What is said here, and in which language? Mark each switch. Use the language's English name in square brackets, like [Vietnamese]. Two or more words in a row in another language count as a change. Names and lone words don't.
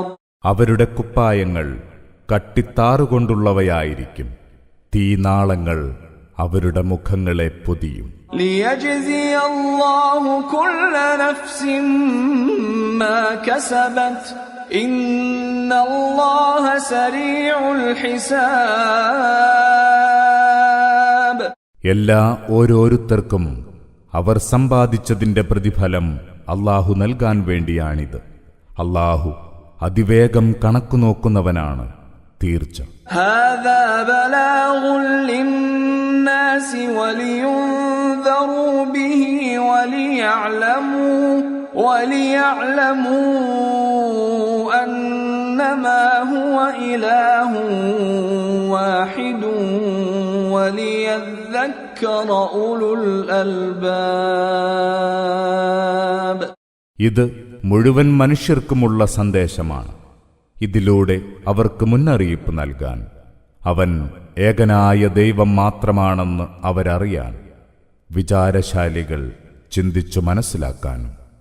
[Malayalam] അവരുടെ കുപ്പായങ്ങൾ കട്ടിത്താറുകൊണ്ടുള്ളവയായിരിക്കും. തീനാളങ്ങൾ അവരുടെ മുഖങ്ങളെ പൊതിയും. [Arabic] لِيَجْزِيَ اللَّهُ كُلَّ نَفْسٍ مَا كَسَبَتْ إِنَّ اللَّهَ سَرِيعُ الْحِسَابِ. [Malayalam] എല്ലാ ഓരോരുത്തർക്കും അവർ സമ്പാദിച്ചതിന്റെ പ്രതിഫലം അല്ലാഹു നൽകാൻ വേണ്ടിയാണിത്. അല്ലാഹു അതിവേഗം കണക്കുനോക്കുന്നവനാണ്, തീർച്ച. [Arabic] هَذَا بَلَاغٌ لِلنَّاسِ وَلِيُنذَرُوا بِهِ وليعلموا أنما هو إله واحد وليذكر أولو الألباب. [Malayalam] ഇത് മുഴുവൻ മനുഷ്യർക്കുമുള്ള സന്ദേശമാണ്. ഇതിലൂടെ അവർക്ക് മുന്നറിയിപ്പ് നൽകാൻ, അവൻ ഏകനായ ദൈവം മാത്രമാണെന്ന് അവരറിയാൻ, വിചാരശാലികൾ ചിന്തിച്ചു മനസ്സിലാക്കാനും.